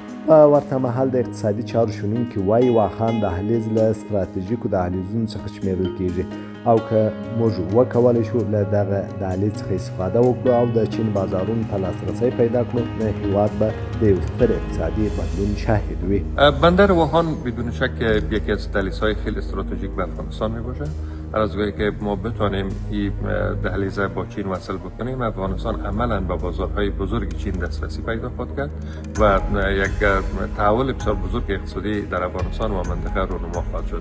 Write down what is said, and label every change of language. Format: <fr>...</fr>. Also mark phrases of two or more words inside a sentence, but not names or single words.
<ps>په ورته مهال د اقتصادي چارو شنونکي وایي واخان دهلیز له ستراتیژیکو دهلیزونو څخه شمیرل کیږي او که موږ وکولی شو له دغه دهلیز څخه استفاده وکړو او د چین بازارونو ته لاسرسی پیدا کړو نو هیواد به د یو ستر اقتصادی بدلون شاهد وي.</ps> <fa>بندر واخان بدون شک یکی از دهلیزهای خیلی استراتژیک به افغانستان می باشه. هر از گاهی که ما بتوانیم این دهلیز با چین وصل بکنیم افغانستان عملا به بازارهای بزرگ چین دسترسی پیدا خواهد کرد و یک تحول بسیار بزرگ اقتصادی در افغانستان و منطقه رونما خواهد شد.</fa>